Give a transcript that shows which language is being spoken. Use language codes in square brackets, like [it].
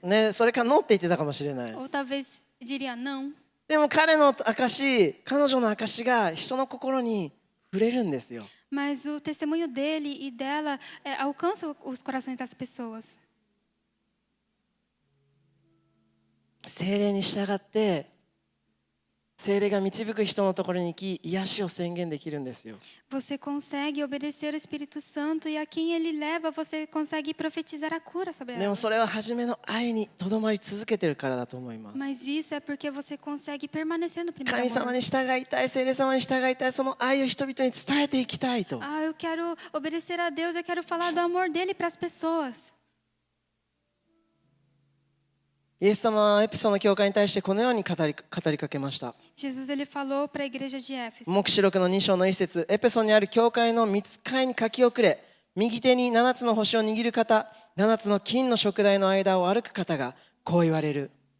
[ja] ね、それかノーって言ってたかもしれない。 [pt] Ou talvez diria não. [ja] でも彼の証、彼女の証が人の心に触れるんですよ。 [pt] Mas o testemunho dele e dela alcança os corações das pessoas. [ja] 聖霊に従って聖霊が導く人のところに行き癒しを宣言できるんですよ。 [pt] Você consegue obedecer ao Espírito Santo e a quem ele leva, você consegue profetizar a cura sobre [ja] でも [pt] ela. [ja] それは初めの愛にとどまり続けてるからだと思います。 [pt] Mas isso é porque você consegue permanecer no primeiro [ja] 神様 [pt] amor. [ja] に従いたい、聖霊様に従いたい、その愛を人々に伝えていきたいと。 [pt] Ah, eu quero obedecer a Deus, eu quero falar do amor dele para as pessoas. [ja] イエス様はエピソの教会に対してこのように語りかけました。 [pt] Jesus ele falou para a igreja de Éfeso. [ja] 黙示録の2章の1節、エペソにある教会の御使いに書き遅れ、右手に7つの星を握る方、7つの金の燭台の間を歩く方がこう言われる。